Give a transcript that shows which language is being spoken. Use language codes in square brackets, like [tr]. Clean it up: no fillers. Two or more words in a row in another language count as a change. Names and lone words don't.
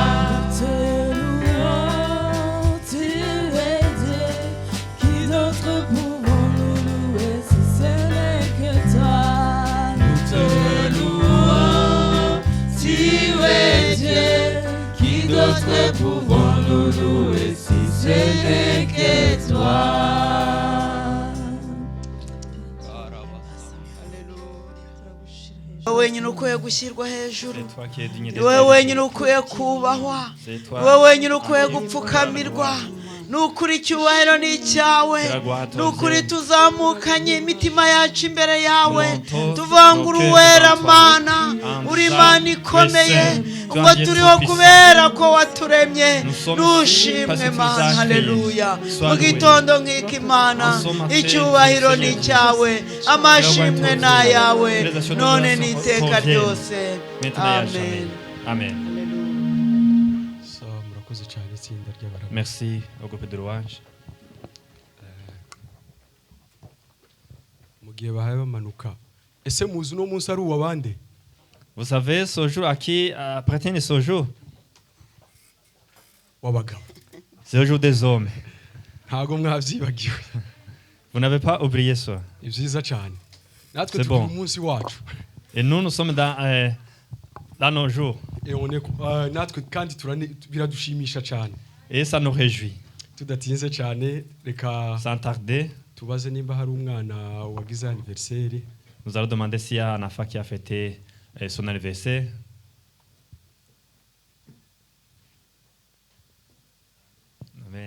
[fr] Te louons, tu es Dieu, qui d'autre pouvons nous louer si ce n'est que toi. Nous te louons, tu es Dieu, qui d'autre pouvons nous louer si ce n'est que toi. [rw] wenyine ukwiye gushyirwa hejuru [fr] C'est toi qui es digne [rw] ni wowe wenyine ukwiye kubahwa ni wowe wenyine ukwiye gupfukamirwa nukuri icyubahiro ni icyawe nukuri tuzamukanye imitima yacu imbere yawe tuvangura uwera mana uri Mana ikomeye ngo turiho kubera ko waturemye nushimwe Mana haleluya mu gitondo nk'iki Mana icyubahiro ni icyawe amashimwe ni ayawe none n'iteka ryose amen Amen. So, murakoze cyane itsinda ry'abarabyi. [fr] Merci au groupe de louange. [rw] Mu gihe bahaye bamanuka ese muzi uno munsi ari uwabande [fr] Vous savez ce jour à qui appartient ce jour? [rw] w'abagabo [fr] C'est le jour des hommes. [rw] ntago mwabyibagiwe [fr] Vous n'avez pas oublié ça. [rw] ni byiza cyane natwe [fr] C'est [rw] turi [fr] bon. [rw] umunsi wacu [fr] Et nous sommes dans nos jours. [rw] natwe kandi biradushimisha cyane [fr] Et ça nous réjouit. [rw] tudatinze cyane reka [fr] Sans tarder, [rw] tubaze nimba hari umwana wagize anniversaire [fr] nous allons demander s'il y a un enfant qui a fêté son anniversaire. Amen.